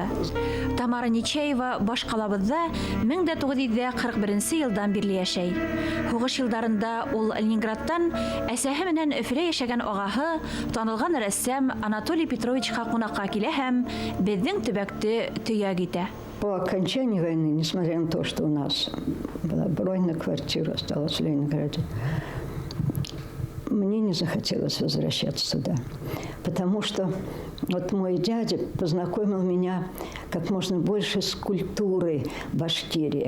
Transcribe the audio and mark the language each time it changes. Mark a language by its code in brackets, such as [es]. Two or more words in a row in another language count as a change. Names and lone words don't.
[ba] Тамара Нечаева баш калабызда 1941 елдан бирле яшәй. Һугыш елдарында ул Ленинградтан әсәһе менән Өфелә яшәгән агаһы танылган рәссам Анатолий Петровичка кунакка килә һәм безнең төбәкте төяк итә. [ru] По окончании войны, несмотря на то, что у нас была бронь на квартиру, осталась в Ленинграде, мне не захотелось возвращаться туда. Потому что вот мой дядя познакомил меня как можно больше с культурой Башкирии.